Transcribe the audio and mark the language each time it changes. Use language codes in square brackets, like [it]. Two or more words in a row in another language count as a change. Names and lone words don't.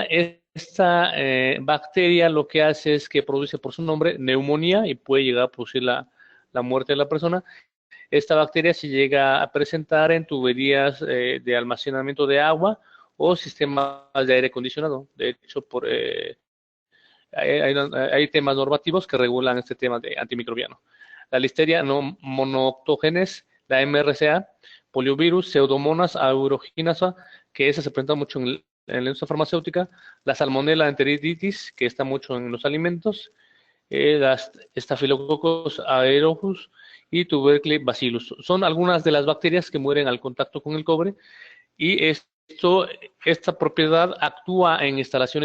[es] Esta bacteria lo que hace es que produce por su nombre neumonía y puede llegar a producir la muerte de la persona. Esta bacteria se llega a presentar en tuberías de almacenamiento de agua o sistemas de aire acondicionado. De hecho, hay temas normativos que regulan este tema de antimicrobiano. La Listeria monooctogenes, la MRSA, poliovirus, Pseudomonas aeruginosa, que esa se presenta mucho en la industria farmacéutica, la Salmonella enteriditis, que está mucho en los alimentos, las Staphylococcus aureus y Tubercle bacillus. Son algunas de las bacterias que mueren al contacto con el cobre, y esta propiedad actúa en instalaciones